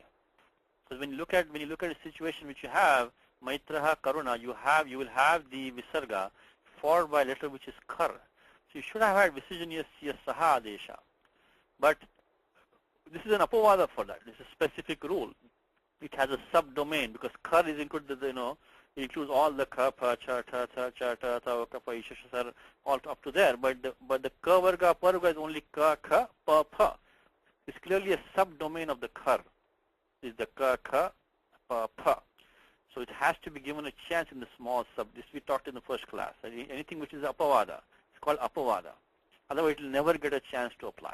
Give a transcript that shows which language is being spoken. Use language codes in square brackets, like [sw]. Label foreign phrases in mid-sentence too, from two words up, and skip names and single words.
[en] Because when you look at a situation which you have [sa] मैत्रः करुणा, [en] you will have the Visarga followed by a letter which is Kar. So you should have had [sa] विसर्जनीयस्य सः आदेशः. [en] But this is an apavada for that. This is a specific rule. It has a subdomain because Kar is included, it includes all the Ka, Pa, Cha, Ta, Ta, Cha, Ta, Ta, Ka, Pa, Isha, Sar, all up to there. But the [sa] क वर्ग, प वर्ग [en] is only Ka, Ka, Pa, Pa. It's clearly a subdomain of the Kar. Is the Ka, Ka, Pa, Pa. So it has to be given a chance in the small sub. This we talked in the first class. Anything which is apavada, it's called apavada. Otherwise, it will never get a chance to apply.